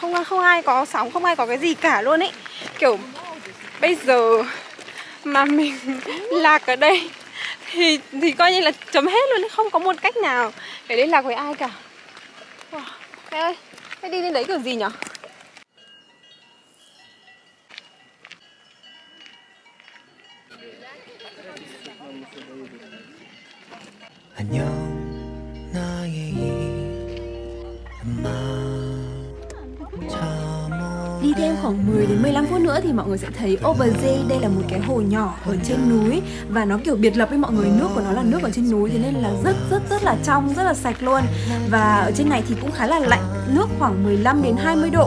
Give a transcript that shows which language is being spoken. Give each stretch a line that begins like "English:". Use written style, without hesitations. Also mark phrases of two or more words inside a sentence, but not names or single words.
Vietnamese: Không ai có sóng, không ai có cái gì cả luôn ấy. Kiểu bây giờ mà mình lạc ở đây thì coi như là chấm hết luôn ấy. Không có một cách nào để liên lạc với ai cả. Mẹ ơi, thế đi lên đấy kiểu gì nhở?
Korean: 안녕 나의 이름아
Vietnamese: Đi thêm khoảng 10 đến 15 phút nữa thì mọi người sẽ thấy Overzee. Đây là một cái hồ nhỏ ở trên núi và nó kiểu biệt lập với mọi người, nước của nó là nước ở trên núi, thế nên là rất là trong, rất là sạch luôn. Và ở trên này thì cũng khá là lạnh, nước khoảng 15 đến 20 độ.